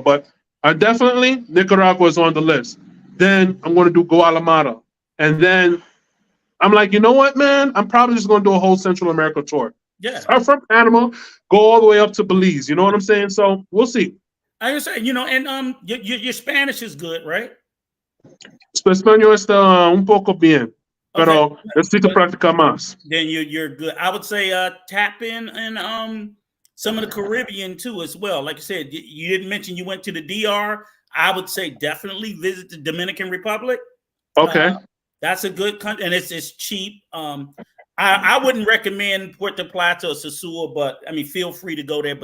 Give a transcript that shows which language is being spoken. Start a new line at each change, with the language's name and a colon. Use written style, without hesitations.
English: But I definitely, Nicaragua is on the list. Then I'm going to do Guatemala. And then I'm like, you know what, man? I'm probably just going to do a whole Central America tour. Yeah. Start from Panama, go all the way up to Belize. You know what I'm saying? So we'll see. I was saying, you know, and your Spanish is good, right?
Spanish: Español está un poco bien, pero
English: Okay.
Spanish: necesito practicar más.
English: Then you're good. I would say tap in and some of the Caribbean too as well. Like I said, you didn't mention you went to the DR. I would say definitely visit the Dominican Republic. Okay. That's a good country, and it's cheap. I wouldn't recommend Puerto Plata or Sosúa, but I mean, feel free to go there.